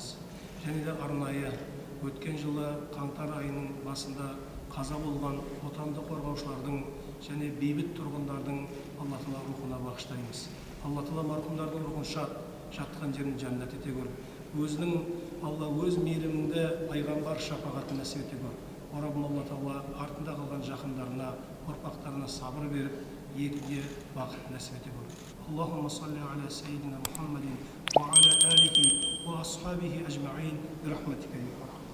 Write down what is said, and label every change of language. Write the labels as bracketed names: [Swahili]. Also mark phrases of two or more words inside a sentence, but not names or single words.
[Kazakh] Және де арнайы өткен жылы қаңтар айының басында қаза болған отанды қорғаушылардың және бейбіт тұрғындардың Алла Тағала рухына бағыштаймыз. Алла Тағала марқұмдардың рухын жатқан жерін жәннат ете көр. Өзінің Алла өз мейіріміңді пайғамбар шапағатын нәсіп ете көр. Раббым Алла Тағала артында қалған жақындарына, ұрпақтарына сабыр беріп, елге бақыт нәсіп ете көр. [Arabic] اللهم صل على سيدنا محمد وعلى آله وأصحابه أجمعين برحمتك.